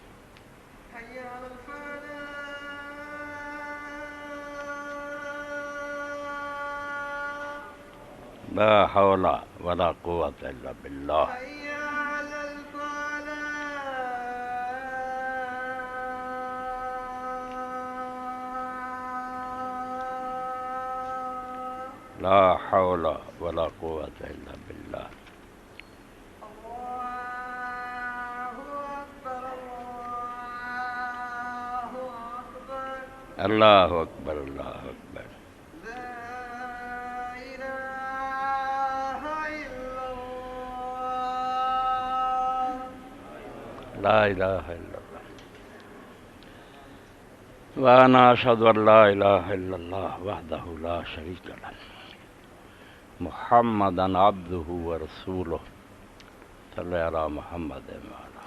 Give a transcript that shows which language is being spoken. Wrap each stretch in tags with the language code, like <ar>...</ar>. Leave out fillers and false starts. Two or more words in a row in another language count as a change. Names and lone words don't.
<ar>لا حول ولا قوة الا باللہ، لا حول ولا قوة الا باللہ، اللہ اکبر، اللہ اکبر، لا الہ الا اللہ، وانا اشہد ان لا الہ الا اللہ وحدہ لا شریک لہ، محمدا عبدہ ورسولہ، صلی علی محمد وعلی۔</ar>